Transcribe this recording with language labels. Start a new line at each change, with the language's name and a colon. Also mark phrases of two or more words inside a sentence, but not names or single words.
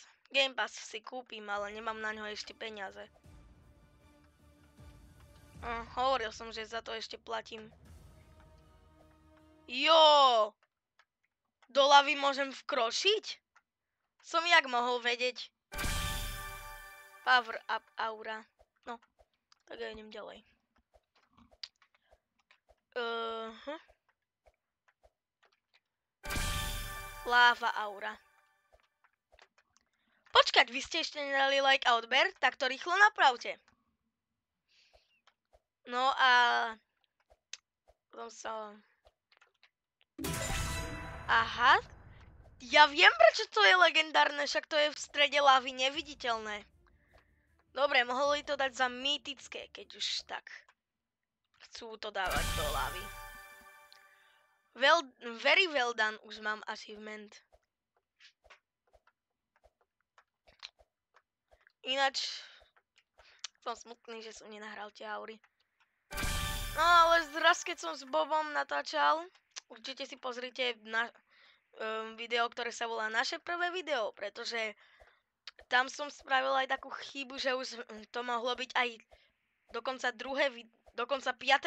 Slovak: Game Pass si kúpim, ale nemám na ňo ešte peniaze. Hovoril som, že za to ešte platím. Jo! Do lavy môžem vkročiť? Som jak mohol vedieť?
English: Power up aura.
Slovak: No, tak ja idem ďalej.
English: Lava aura.
Slovak: Počkať, vy ste ešte nedali like a odber, tak to rýchlo napravte. No a... Aha. Ja viem, prečo to je legendárne, však to je v strede lávy neviditeľné. Dobre, mohli to dať za mýtické, keď už tak chcú to dávať do lávy.
English: Very well done,
Slovak: už mám achievement. Ináč som smutný, že som nenahral tie aury. No ale raz, keď som s Bobom natáčal, určite si pozrite na video, ktoré sa volá Naše prvé video, pretože tam som spravil aj takú chybu, že už to mohlo byť aj dokonca 5.